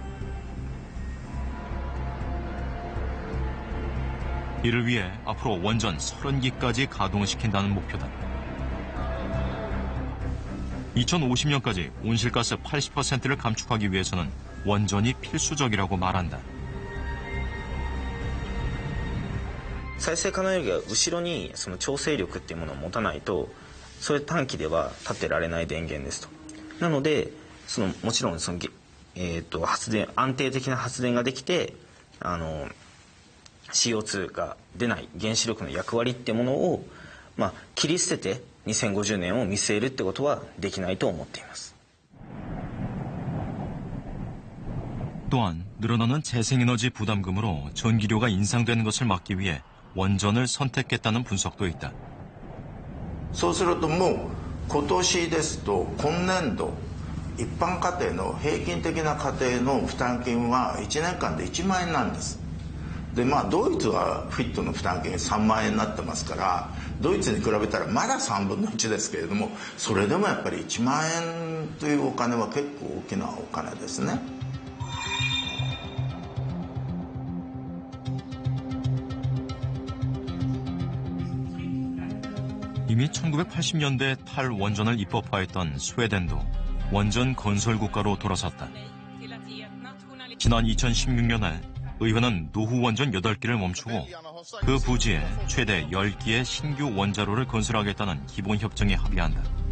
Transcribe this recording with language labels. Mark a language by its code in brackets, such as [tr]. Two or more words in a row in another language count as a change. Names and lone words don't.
[ko] 이를 위해 앞으로 원전 30기까지 가동시킨다는 목표다. 2050년까지 온실가스 80%를 감축하기 위해서는 원전이 필수적이라고 말한다. [ja] 再生可能エネルギーは後ろにその調整力っていうものを持たないと、そういう短期では立ってられない電源ですと。なので、もちろん発電安定的な発電ができて、CO2 が出ない原子力の役割っていうものを切り捨てて2050年を見据えるってことはできないと思っています。 [ko] 또한 늘어나는 재생에너지 부담금으로 전기료가 인상되는 것을 막기 위해 원전을 선택했다는 분석도 있다. [ja] そうするともう今年ですと今年度一般家庭の平均的な家庭の負担金は1年間で1万円なんです。でドイツはフィットの負担金3万円になってますからドイツに比べたらまだ3分の1ですけれどもそれでもやっぱり1万円というお金は結構大きなお金ですね。 [ko] 이미 1980년대 탈원전을 입법화했던 스웨덴도 원전 건설 국가로 돌아섰다. 지난 2016년에 의회는 노후 원전 8기를 멈추고 그 부지에 최대 10기의 신규 원자로를 건설하겠다는 기본협정에 합의한다.